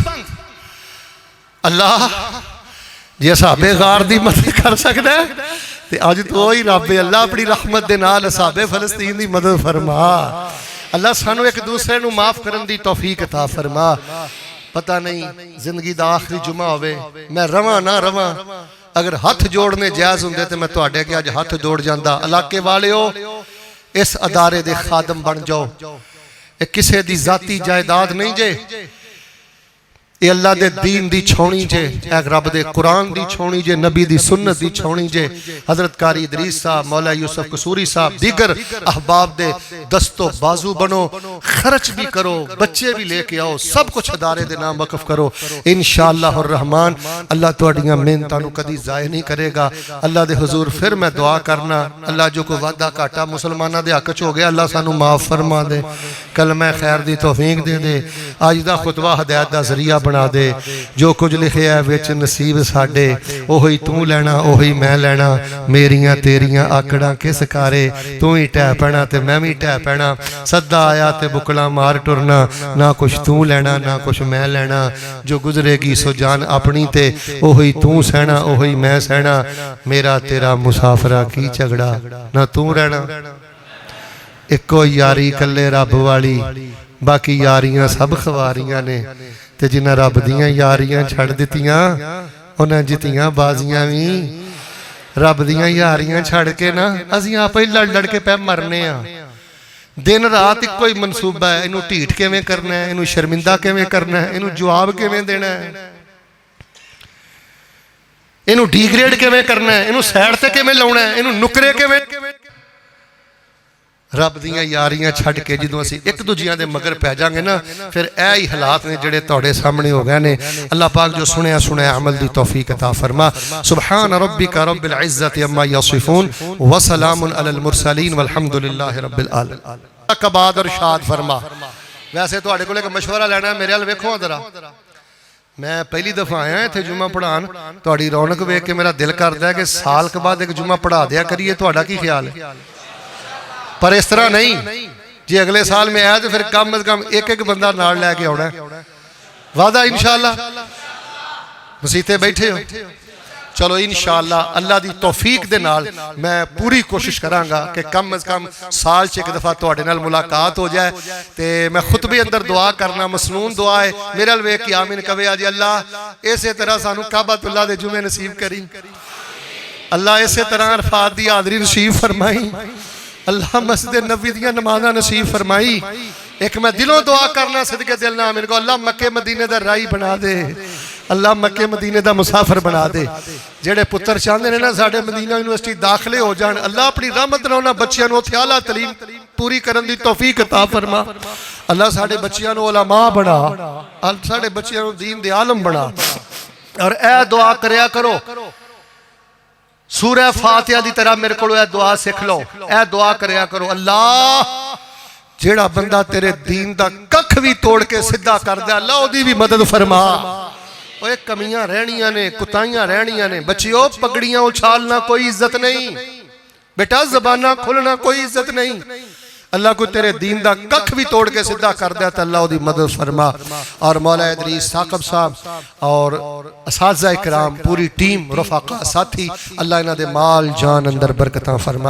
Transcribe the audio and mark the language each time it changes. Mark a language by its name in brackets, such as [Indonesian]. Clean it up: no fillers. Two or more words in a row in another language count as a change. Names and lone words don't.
[Punjabi] اللہ جی اصحاب غار دی مدد کر سکتا ہے تے آج تو وہی رب اللہ اپنی رحمت دے نال اصحاب فلسطین دی مدد فرما. اللہ سانو ایک دوسرے نو معاف کرن دی توفیق عطا فرما. پتہ نہیں زندگی دا آخری جمعہ ہوئے میں رواں نہ رواں، اگر ہاتھ جوڑنے جائز ہوندے تے میں تواڈے اگے اج ہاتھ جوڑ جاندا. علاقے والیو اس ادارے دے خادم بن جاؤ. یہ کسے دی ذاتی جائیداد نہیں جے، یہ اللہ دے دین دی چھونی جے، اے رب دے قرآن دی چھونی جے، نبی دی سنت دی چھونی جے. حضرت قاری ادریس صاحب، مولا یوسف قصوری صاحب، دیگر احباب دے دست و بازو بنو، خرچ بھی کرو، بچے بھی لے کے آؤ، سب کچھ ادارے دے نام وقف کرو. [Arabic] انشاءاللہ الرحمن [Punjabi] اللہ تواڈیاں محنتاں نو کدی ضائع نہیں کرے گا. اللہ دے حضور پھر میں دعا کرنا، اللہ جو کوئی وعدہ گھاٹا مسلماناں دے حق چ ہو گیا اللہ سانو معاف فرما دے، کلمہ خیر دی توفیق دے دے، اج دا خطبہ ہدایت دا ذریعہ بنا دے. جو کچھ لکھیا ہے وچ نصیب ساڈے، اوہی تو لینا اوہی میں لینا. میریاں تیریاں آکڑاں کس کارے، تو ہی ٹہ پینا تے میں بھی ٹہ پینا. سدا آیا تے بکلا مار ٹرنا، نہ کچھ تو لینا نہ کچھ میں لینا. جو گزرے گی سو جان اپنی تے اوہی تو سہنا اوہی میں سہنا. میرا تیرا مسافرہ کی جھگڑا، نہ تو رہنا. ایکو یاری کلے رب والی، باقی یاریاں سب خواریاں نے. تے جنہ رب دیاں یاریاں چھڑ دیتیاں انہاں جتیاں بازیاں بھی. رب دیاں یاریاں چھڑ کے نا اسی آپ ہی لڑ لڑ کے پہ مرنے ہاں. دن رات ایک کوئی منصوبہ ہے، انہوں ٹھیٹ کیویں کرنا ہے، انہوں شرمندہ کیویں کرنا ہے، انہوں جواب کیویں دینا ہے، انہوں ڈی گریڈ کیویں کرنا ہے، انہوں سیڈ تے کیویں لاؤنا ہے، انہوں نکرے کیویں. رب دیاں یاریاں چھڑ کے جدوں اسی ایک دوجیاں دے مگر پہ جائیں گے نا، پھر اے ہی حالات نے جڑے توڑے سامنے ہو گئے نے. اللہ پاک جو سنیا سنیا عمل دی توفیق عطا فرما. [Arabic] سبحان ربک رب العزت عما یصفون وسلام علی المرسلین والحمدللہ رب العالمین. [Punjabi] کباد ارشاد فرما. ویسے تو کو لے کے مشورہ لینا ہے، میرے حال ویکھو ذرا. میں پہلی دفعہ آیا تھے جمعہ پڑھان، تہاڈی رونق ویکھ کے میرا دل کردا ہے کہ سال کے بعد ایک جمعہ پڑھا دیا کریے. تہاڈا کی خیال ہے؟ پر اس طرح نہیں جی اگلے سال میں آیا تو پھر کم از کم ایک ایک بندہ نال لے کے آنا ہے. وعدہ انشاءاللہ مسیتے بیٹھے ہو؟ چلو انشاءاللہ اللہ دی توفیق دے نال میں پوری کوشش کراں گا کہ کم از کم سال چ ایک دفعہ تواڈے نال ملاقات ہو جائے. تے میں خطبے اندر دعا کرنا مسنون دعا ہے، میرے ال ویکھ کے آمین کہے آ جی. اللہ اسی طرح سانو کعبۃ اللہ دے جمعے نصیب کری، اللہ اسی طرح عرفات دی حاضری نصیب فرمائی، اللہ مسجد نبوی دیاں نمازاں نصیب فرمائی. ایک میں دلوں دعا کرنا صدقے دل نہ آمین کو، اللہ مکے مدینے دا رائی بنا دے، اللہ مکے مدینے دا مسافر بنا دے. جڑے پتر چاہندے نے نا ساڈے مدینہ یونیورسٹی داخلے ہو جان، اللہ اپنی رحمت نال انہاں بچیاں نوں اعلیٰ تعلیم پوری کرن دی توفیق عطا فرما. اللہ ساڈے بچیاں نوں علماء بنا، ساڈے بچیاں نوں دین دے عالم بنا. اور اے دعا کریا کرو سورہ فاتحہ دی طرح میرے کو اے دعا سکھ لو. اے دعا کریا کرو، اللہ جیڑا بندہ تیرے دین دا ککھ بھی توڑ کے سدھا کر دے، اللہ دی بھی مدد فرما. اوہ کمیاں رہنیاں نے، کتائیاں رہنیاں نے. بچیو پگڑیاں اچھالنا کوئی عزت نہیں، بیٹا زبانہ کھلنا کوئی عزت نہیں. اللہ کو تیرے دین دا ککھ بھی توڑ کے سدھا کر دیا تو اللہ دی مدد فرما. اور مولا ادریس ثاقب صاحب اور اساتذہ اکرام پوری ٹیم رفقا ساتھی اللہ انہاں دے مال جان اندر برکتاں فرما.